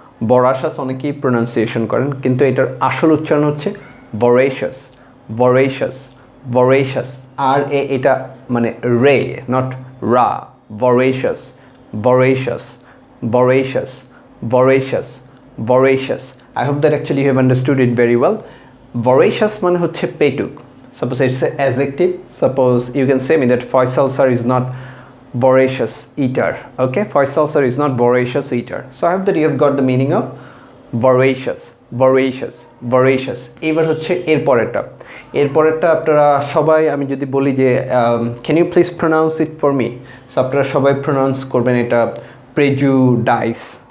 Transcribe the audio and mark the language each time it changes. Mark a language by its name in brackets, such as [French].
[Bangla] বরাশাস অনেকেই প্রোনাউন্সিয়েশন করেন, কিন্তু এটার আসল উচ্চারণ হচ্ছে বরেশাস, বরেশাস, বরেশাস। আর এটা মানে রে, নট রা। বরেশাস, বরেশাস, বরেশাস, বরেশাস, বরেশাস। [English] I hope that actually you have understood it very well. [Bangla] Voracious মানে হচ্ছে পেটুক। [English] Suppose it's an adjective. Suppose you can say me that Faisal sir is not voracious eater. Okay, Faisal sir is not voracious eater. So I hope that you have got the meaning of [Bangla] voracious voracious voracious এবার হচ্ছে এরপরেরটা আপনারা সবাই আমি যদি বলি যে [English] can you please pronounce it for me, [Bangla] so আপনারা সবাই প্রনাউন্স করবেন এটা প্রেজুডাইস।